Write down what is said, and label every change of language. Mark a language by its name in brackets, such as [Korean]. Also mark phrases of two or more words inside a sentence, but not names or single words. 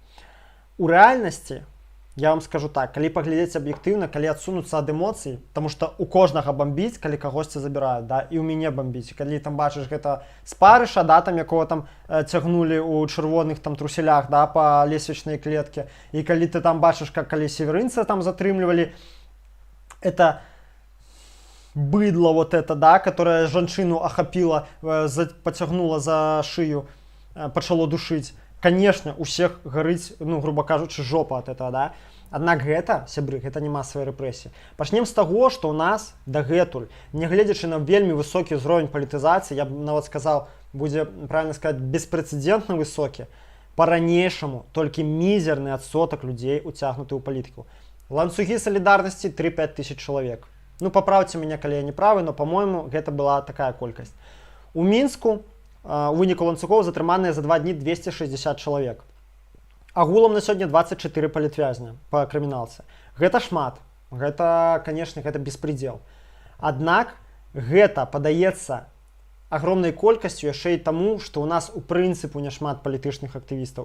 [Belarusian] У рэальнасці, я вам скажу так, калі паглядзець аб'ектыўна, калі адсунуцца ад эмоцый, таму што у кожнага бамбіць, калі кагосьці забіраюць, да, і ў мяне бамбіць. Калі там бачыш гэта спарыша, да, там якога там цягнулі ў чырвоных там труселях, да, па лесвічнай клетке, і калі ты там бачыш, как калі северынца там затрымлівалі, [Russian] это быдло вот это, да, которое [Belarusian] жанчыну ахапіла, [Russian] потягнула за [Belarusian] шыю, пачало душыць. [Russian] Конечно, у всех гарыць, ну, грубо кажучы, жопа от этого, да. [Belarusian] Аднак гэта, сябры, гэта не масавыя рэпрэсіі. Пачнем з таго, што ў нас дагэтуль, нягледзячы на вельмі высокі ўзровень палітызацыі, я б нават сказаў, будзе правильно сказаць, беспрэцэдэнтна высокі, па-ранейшаму толькі мізерны адсотак людзей уцягнуты ў палітыку. Ланцугі салідарнасці 3-5 тысяч чалавек. Ну, паправце мяне, калі я не правы, [Russian] но, по-моему, [Belarusian] гэта была такая колькасць. У Мінску у выніку ланцугоў затрыманыя за 2 дні 260 чалавек. Агулам на сёння 24 палітвязня па крыміналцы. Гэта шмат. Гэта, конечно, гэта беспредел. Аднак гэта падаецца агромнай колькасцю яшчэ і таму, што ў нас у прынцыпу няшмат палітычных актывістаў.